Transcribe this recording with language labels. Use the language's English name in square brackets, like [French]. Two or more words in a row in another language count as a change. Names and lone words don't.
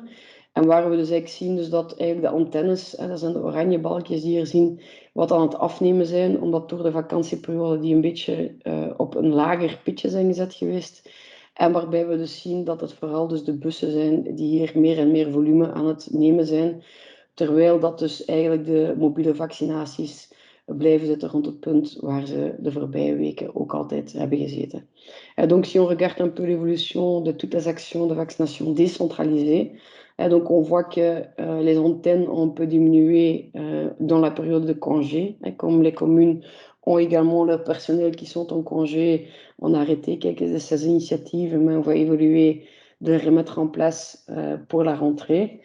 [Dutch] En waar we dus eigenlijk zien dus dat eigenlijk de antennes, dat zijn de oranje balkjes die hier zien, wat aan het afnemen zijn, omdat door de vakantieperiode die een beetje op een lager pitje zijn gezet geweest. En waarbij we dus zien dat het vooral dus de bussen zijn die hier meer en meer volume aan het nemen zijn. Terwijl dat dus eigenlijk de mobiele vaccinaties blijven zitten rond het punt waar ze de voorbije weken ook altijd hebben gezeten. [French] Donc, si on regarde un peu l'évolution de toutes les actions de vaccination décentralisées, donc on voit que les antennes ont un peu diminué dans la période de congé, comme les communes ont également leur personnel qui sont en congé, on a arrêté quelques de ces initiatives, mais on va évoluer de les remettre en place pour la rentrée.